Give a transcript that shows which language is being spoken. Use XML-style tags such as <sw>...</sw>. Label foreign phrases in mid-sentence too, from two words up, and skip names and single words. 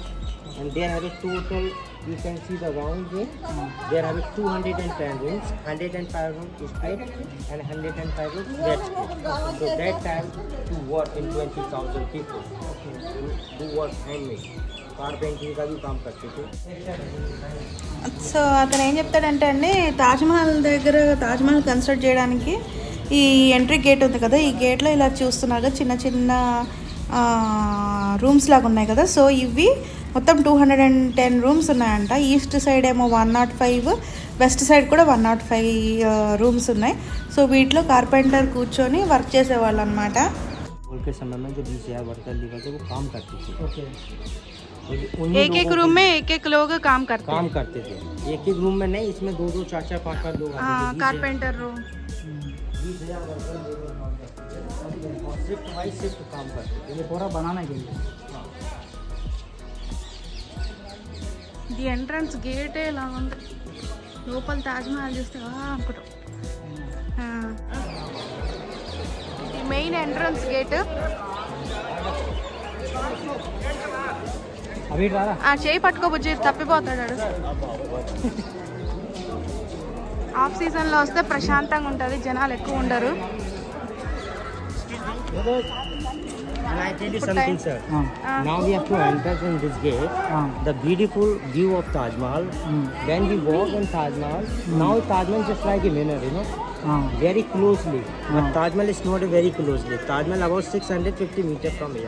<en>And there have a total, you can see the round here. There have a 210 rooms, 105 rooms straight and 105 rooms flat scale. So that time to work in 20,000 people. Do work handmade.</en> <hi>Carpentry का भी काम करते थे.</hi> <te>సో అతను ఏం చెప్తాడంటే అండి, తాజ్మహల్ దగ్గర తాజ్మహల్ కన్స్ట్రక్ట్ చేయడానికి ఈ</te> <en>entry gate</en> <te>ఉంది కదా, ఈ గేట్లో ఇలా చూస్తున్నారు చిన్న చిన్న రూమ్స్ లాగా ఉన్నాయి కదా. సో ఇవి మొత్తం 210 రూమ్స్ ఉన్నాయంట.</te> <en>east side</en> <te>ఏమో 105,</te> <en>west side</en> <te>కూడా 105 రూమ్స్ ఉన్నాయి. సో వీటిలో కార్పెంటర్ కూర్చొని వర్క్ చేసేవాళ్ళు అనమాట.</te> <hi>के समय में जो 20,000 वर्कर लेकर थे वो काम करते थे. ओके. एक एक रूम में एक एक लोग काम करते थे. एक एक रूम में नहीं, इसमें 2-2, 4-4, 5-5 लोग आते थे.</hi> <en>carpenter room</en> <hi>20,000 वर्कर</hi> <en>shift wise</en> <hi>शिफ्ट काम करते थे. ये पूरा बनाने के लिए.</hi> <en>the entrance</en> <te>గేటే ఇలా ఉంది. లోపల తాజ్మహల్ చూస్తే అనుకుంటాం.</te> <en>the main entrance gate.</en> <te>ఆ చేయి పట్టుకోబుజ్జి తప్పిపోతాడు.</te> <en>off seasonలో</en> <te>వస్తే ప్రశాంతంగా ఉంటుంది, జనాలు ఎక్కువ ఉండరు.</te> <en>And I tell you something, sir. Now we have to enter in this gate. The beautiful view of Taj Mahal. When we walk in Taj Mahal, now Taj Mahal is just like a mirror, you know, very closely. But Taj Mahal is not very closely. Taj Mahal about 650 meters from here.</en>